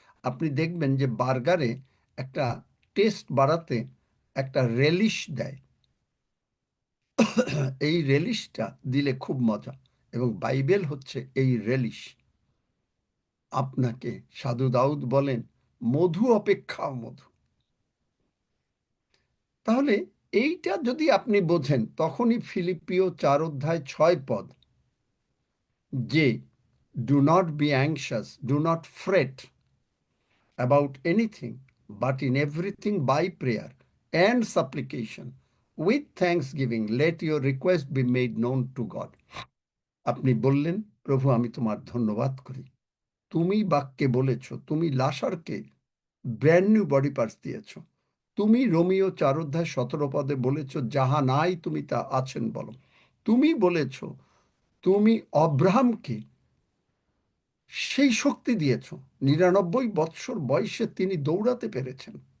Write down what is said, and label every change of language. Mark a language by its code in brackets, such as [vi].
[bn] আপনি দেখবেন যে বার্গারে একটা টেস্ট বাড়াতে একটা রেলিশ দেয়। এই রেলিশটা দিলে খুব মজা, এবং বাইবেল হচ্ছে এই রেলিশ। আপনাকে সাধু দাউদ বলেন, মধু অপেক্ষাও মধু। তাহলে এইটা যদি আপনি বোঝেন, তখনই ফিলিপিও 4:6 যে [en] Do not be anxious, do not fret about anything, but in everything by prayer and supplication with thanksgiving let your request be made known to God. [bn] আপনি বললেন, প্রভু আমি তোমার ধন্যবাদ করি, তুমি বাক্যে বলেছ, তুমি লাসারকে ব্র্যান্ড নিউ বডি পার্টস দিয়েছ। তুমি রোমিও 4:17 বলেছ, যাহা নাই তুমি তা আছেন বলো। তুমি বলেছ, তুমি অব্রাহামকে সেই শক্তি দিয়েছ, 99 বৎসর বয়সে তিনি দৌড়াতে পেরেছেন।